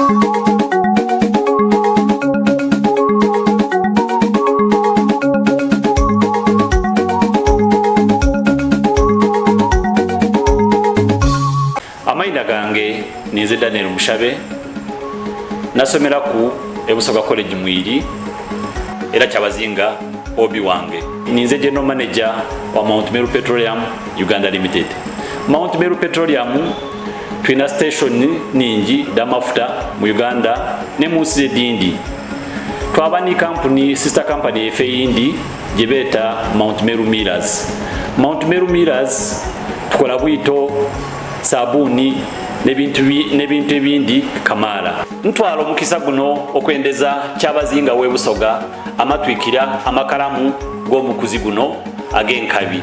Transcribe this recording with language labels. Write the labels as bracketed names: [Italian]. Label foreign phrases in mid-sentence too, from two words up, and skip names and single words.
[Soga] Amaina gange ninze Daniel Mushabe nasomera ku Ebusoga College Mwiri era kyabazinga obi wange. Ninze [English] general manager [Soga] wa Mount Meru Petroleum Uganda Limited. Mount Meru Petroleum twina station ningi damafuta mu Uganda ne munsi edindi. Twabani [English] company sister company [Soga] efe yindi jibeta Mount Meru Millers. Mount Meru Millers tukola bwito sabuni nebintu ebindi kamala. Ntwalo mukisa guno okwendeza kyabazinga w'Ebusoga amatwikira amakalamu g'omukuzi guno ag'enkabi.